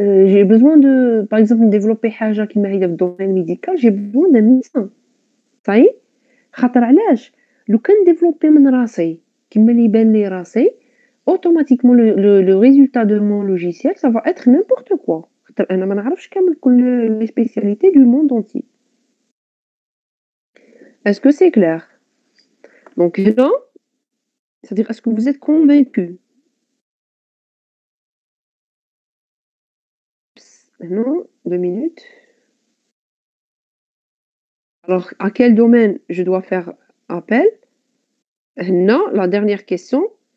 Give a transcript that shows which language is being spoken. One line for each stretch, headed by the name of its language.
French: J'ai besoin de, par exemple, développer
Arabic: حاجة كيما هي في
French: الdomaine médical, j'ai besoin d'un médecin. Ça y est?
Arabic: خاطر علاش؟ لو كان développer من راسي كيما اللي يبان لي راسي,
French: automatiquement le résultat de mon logiciel, ça va être n'importe quoi.
Arabic: خاطر أنا ما نعرفش كامل كل
French: les spécialités du monde entier. Est-ce que c'est clair? Donc là, c'est-à-dire, est-ce que vous êtes convaincus? Non, 2 minutes. Alors, à quel domaine je dois faire appel? Non, la dernière question.